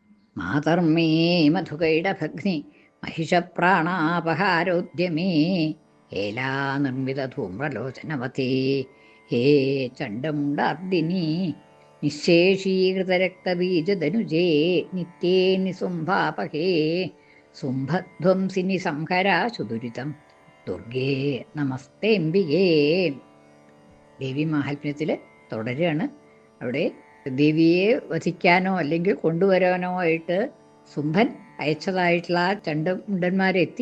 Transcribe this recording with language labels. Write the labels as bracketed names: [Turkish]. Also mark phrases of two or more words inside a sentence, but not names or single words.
[Sanskrit] മാതർമേ മധുകൈടഭഗ്നി महिषप्राणापहारोद्यमे हेला निर्मितधूम्रलोचनवते हे चण्डमुण्डार्दिनी निःशेषीकृतरक्तबीजधनुजे नित्ये निसुम्भापहे സുംഭധ്വംസിനി സംഹരാശു ദുരിതം ദുർഗേ നമസ്തേംബികേ. [Malayalam] ദേവി മാഹാത്മ്യത്തിൽ തുടരുകയാണ്. അവിടെ ദേവിയെ വധിക്കാനോ അല്ലെങ്കിൽ കൊണ്ടുവരാനോ ആയിട്ട് സുംഭൻ അയച്ചതായിട്ടുള്ള ചണ്ടമുണ്ടന്മാരെത്തി.